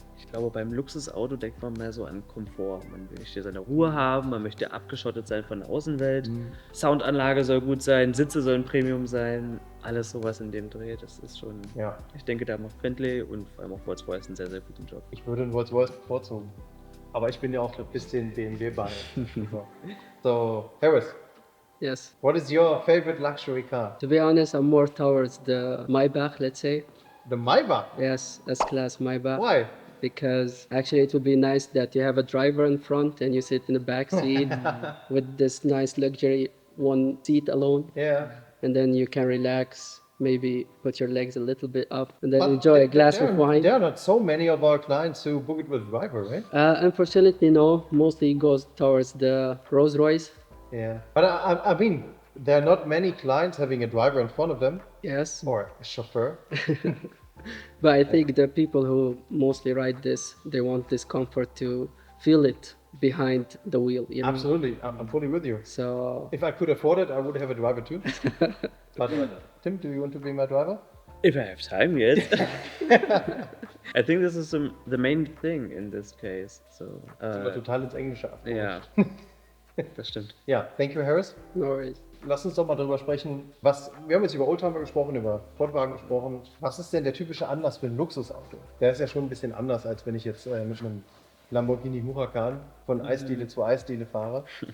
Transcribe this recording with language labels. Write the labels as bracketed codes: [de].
[de] Ich glaube, beim Luxusauto denkt man mehr so an Komfort. Man möchte seine Ruhe haben, man möchte abgeschottet sein von der Außenwelt. Soundanlage soll gut sein, Sitze sollen Premium sein, alles sowas in dem Dreh. Das ist schon. Ja, Ich denke, da macht Bentley und vor allem auch Rolls-Royce einen sehr, sehr guten Job. ich würde einen Rolls-Royce bevorzugen. Aber ich bin ja auch ein bisschen BMW-Buyer. [en] So, Harris, Yes. what is your favorite luxury car? To be honest, I'm more towards the Maybach, let's say. The Maybach. Yes, S-Class Maybach. Why? Because actually it would be nice that you have a driver in front and you sit in the back seat with this nice luxury one seat alone, Yeah. and then you can relax, maybe put your legs a little bit up and then enjoy a glass of wine. There are not so many of our clients who book it with driver, right? Unfortunately, no. Mostly it goes towards the Rolls Royce. Yeah. But I mean, there are not many clients having a driver in front of them Yes. or a chauffeur. But I think the people who mostly ride this, they want this comfort to feel it behind the wheel, you know. Absolutely, I'm fully with you. So If I could afford it, I would have a driver too. But Tim, do you want to be my driver? If I have time, yes. I think this is the main thing in this case. So, [de] Aber total ins Englische ab. ja, das stimmt. [en] Ja, thank you, Harris. no worries. [de] Lass uns doch mal darüber sprechen, wir haben jetzt über Oldtimer gesprochen, über Sportwagen gesprochen. Was ist denn der typische Anlass für ein Luxusauto? Der ist ja schon ein bisschen anders, als wenn ich jetzt mit einem Lamborghini Huracan von Eisdiele zu Eisdiele fahre.